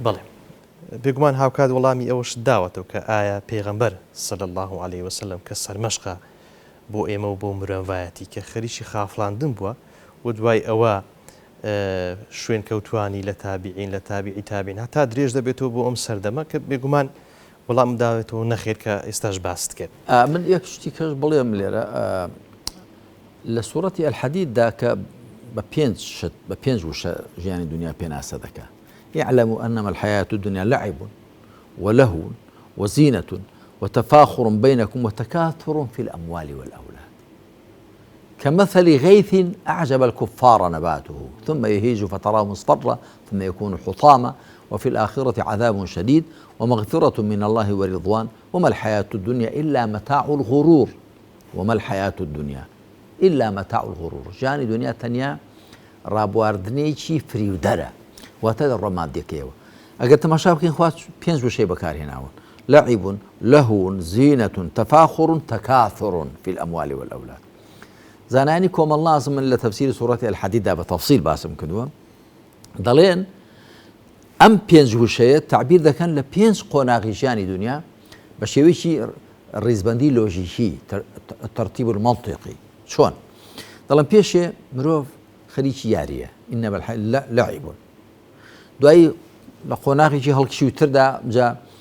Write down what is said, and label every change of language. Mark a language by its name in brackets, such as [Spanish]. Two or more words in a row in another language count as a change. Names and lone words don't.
[Central Kurdish] بەڵێ بێگومان هاوکات وەڵامی ئەوەش داوەتەوە کە ئایا پێغەمبەر [Arabic] صلی الله علیه وسلم [Central Kurdish] کە سەرمەشقە بۆ ئێمە و بۆ مرۆڤایەتی کە خەریکی خافڵاندن بووە و دوای ئەوە شوێن کەوتوانی لە تابعین لە تابعی تابعین هەتا درێژ دەبێتەوە بۆ ئەم سەردەمە کە بێگومان وەڵام داوێتەوە نەخێر کە ئێستاش باست کرد. من یەک شتی کەش بڵێم لێرە لە سوورەتی ئەلحەدیددا کە بە پێنج وشە ژیانی دنیا پێناسە دەکا [Arabic] يعلم أنما الحياة الدنيا لعب ولهو وزينة وتفاخر بينكم وتكاثر في الأموال والأولاد كمثل غيث أعجب الكفار نباته ثم يهيج فتراه مصفرا ثم يكون حطاما وفي الآخرة عذاب شديد ومغفرة من الله ورضوان وما الحياة الدنيا إلا متاع الغرور وما الحياة الدنيا إلا متاع الغرور [Central Kurdish] جاني دنيا تنيا رابواردنيشي فريودرة واتە ڕۆمانتیەکەیەوە ئەگەر تەماشا بکەین خوا پێنج وشەی بەکارهێناون [Arabic] لعب لهو زينة تفاخر تكاثر في الأموال والأولاد [Central Kurdish] زانانی کۆمەڵ نازم من لە تەفسیری سوورەتی ئەلحەدیددا بە تەفسیل باسم کردووە دەڵێن ئەم پێنج وشەیە تعبیر دەکەن لە پێنج قۆناغی ژیانی دنیا بە شێوەیەکی ڕیزبەندی لۆژیکی [Arabic] تەرتیب المەنطیقی [Central Kurdish] چۆن دەڵێن پێشێ مرۆڤ خەریکی یاریە ئینەمە [Arabic] الحەیاة لعب [Central Kurdish] دوایی لە قۆناغێکی هەڵکشی تردا جا